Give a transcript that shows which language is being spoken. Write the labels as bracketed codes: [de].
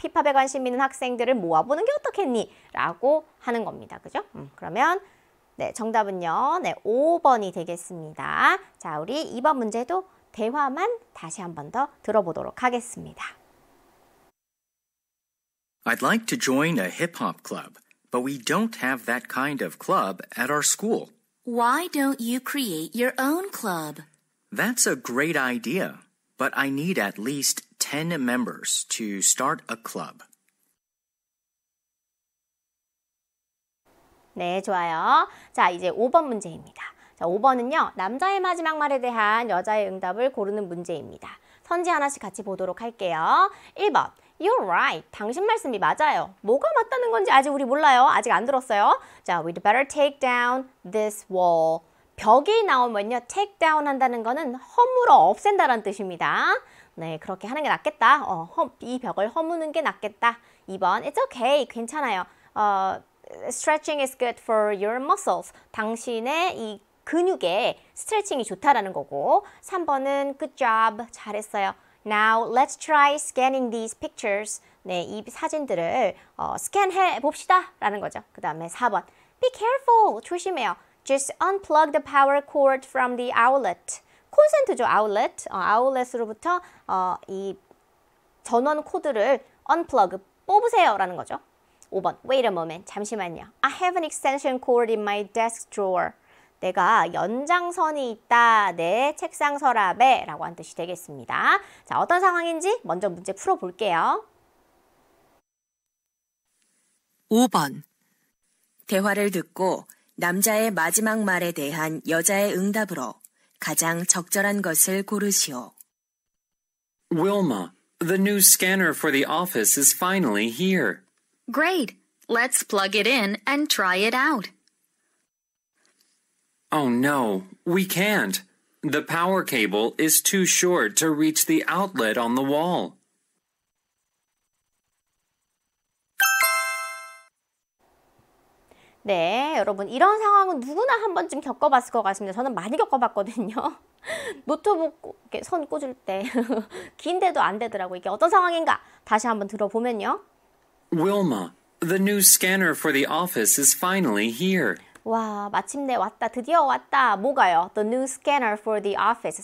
[ko] 힙합에 관심 있는 학생들을 모아보는 게 어떻겠니? 라고 하는 겁니다. 그죠? 그러면 네, 정답은요. 네, 5번이 되겠습니다. 자, 우리 2번 문제도 대화만 다시 한 번 더 들어보도록 하겠습니다. [en] I'd like to join a hip-hop club, but we don't have that kind of club at our school. Why don't you create your own club? That's a great idea, but I need at least 10 members to start a club. [ko] 네, 좋아요. 자, 이제 5번 문제입니다. 자, 5번은요. 남자의 마지막 말에 대한 여자의 응답을 고르는 문제입니다. 선지 하나씩 같이 보도록 할게요. 1번. [en] You're right. [ko] 당신 말씀이 맞아요. 뭐가 맞다는 건지 아직 우리 몰라요. 아직 안 들었어요. [en] 자, we'd better take down this wall. [ko] 벽이 나오면요. take down 한다는 거는 허물어 없앤다는 뜻입니다. 네, 그렇게 하는 게 낫겠다. 이 벽을 허무는 게 낫겠다. [en] 2번. It's okay. [ko] 괜찮아요. [en] Stretching is good for your muscles. [ko] 당신의 이 근육에 스트레칭이 좋다라는 거고 3번은 [en] good job, [ko] 잘했어요. [en] Now let's try scanning these pictures. [ko] 네, 이 사진들을 스캔해 봅시다 라는 거죠. 그 다음에 4번 [en] be careful, [ko] 조심해요. [en] Just unplug the power cord from the outlet. [ko] 콘센트죠, outlet. outlet으로부터 이 전원 코드를 unplug, 뽑으세요 라는 거죠. [en] 5번 wait a moment, [ko] 잠시만요. [en] I have an extension cord in my desk drawer. [ko] 내가 연장선이 있다 내 책상 서랍에 라고 한 뜻이 되겠습니다. 자, 어떤 상황인지 먼저 문제 풀어볼게요. 5번. 대화를 듣고 남자의 마지막 말에 대한 여자의 응답으로 가장 적절한 것을 고르시오. [en] Wilma, the new scanner for the office is finally here. Great. Let's plug it in and try it out. Oh no, we can't. The power cable is too short to reach the outlet on the wall. [ko] 네, 여러분 이런 상황은 누구나 한 번쯤 겪어봤을 것 같습니다. 저는 많이 겪어봤거든요. 노트북 이렇게 선 꽂을 때 긴데도 안 되더라고요. 이게 어떤 상황인가? 다시 한번 들어보면요. [en] Wilma, the new scanner for the office is finally here. [ko] 와, 마침내 왔다. 드디어 왔다. 뭐가요? [en] The new scanner for the office.